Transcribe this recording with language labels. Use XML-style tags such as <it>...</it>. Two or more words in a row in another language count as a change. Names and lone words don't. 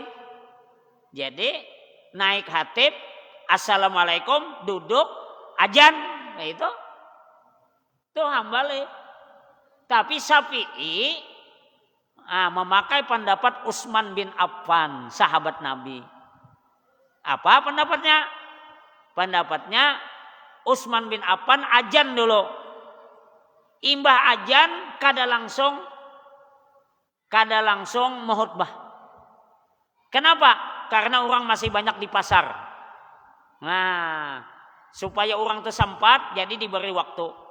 <id>Jadi naik khatib, assalamualaikum, duduk, ajan, itu Hambali. Tapi Syafi'i memakai pendapat Utsman bin Affan, sahabat Nabi. Apa pendapatnya? Pendapatnya Utsman bin Affan ajan dulu.</id> <bjn>Imbah ajan kada langsung khutbah.</bjn> <id>Kenapa? Karena orang masih banyak di pasar. Nah, supaya orang itu sempat, jadi diberi waktu.</id>